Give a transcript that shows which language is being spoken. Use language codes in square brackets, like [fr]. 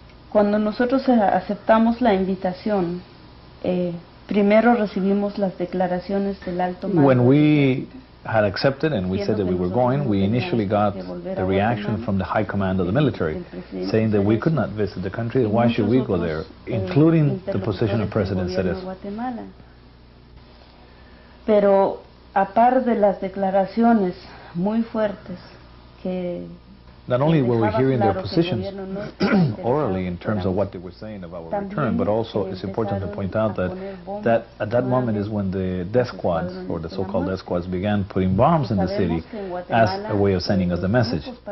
[es] Cuando nosotros aceptamos la invitación, primero recibimos las declaraciones del alto mando. [en] When we had accepted and we said that we were going, we initially got the reaction from the high command of the military, saying that we could not visit the country, why should we go there, including the position of President Cerezo. [es] Pero a par de las declaraciones muy fuertes que [en] not only were we hearing their positions orally in terms of what they were saying of our return, but also it's important to point out that at that moment is when the death squads, or the so-called death squads, began putting bombs in the city as a way of sending us the message.